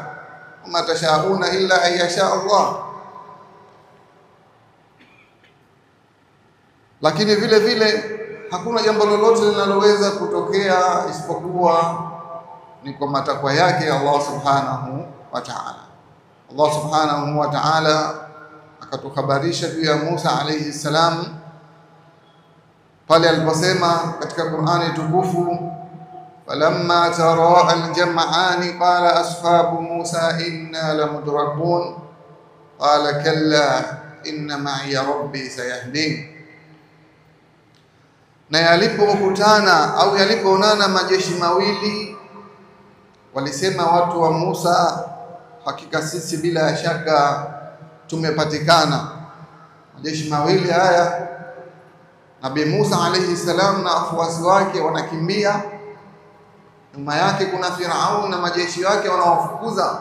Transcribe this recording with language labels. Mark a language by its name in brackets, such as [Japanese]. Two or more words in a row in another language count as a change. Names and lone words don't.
[Arabic] وما تشاؤون إلا أن يشاء الله. [Swahili] Lakini vile vile hakuna jambo lolote linaloweza kutokea isipokuwa ni kwa matakwa yake Allah [Arabic] سبحانه وتعالى. [Swahili] Allah [Arabic] سبحانه وتعالى [Swahili] akatuhabarisha juu ya Musa [Arabic] عليه السلام [Swahili] pale aliposema katika Qur'ani tukufu, [Arabic] فلما تراءى الجمعان قال أصحاب موسى إنا لمدركون قال كلا إن معي ربي سيهدين. [Swahili] Na yalipokutana au yalipoonana majeshi mawili, walisema watu wa Musa, hakika sisi bila shaka tumepatikana. Majeshi mawili haya, Nabii Musa [Arabic] عليه السلام [Swahili] na wafuasi wake wanakimbia, nyuma yake kuna Firaun na majeshi wake wanawafukuza.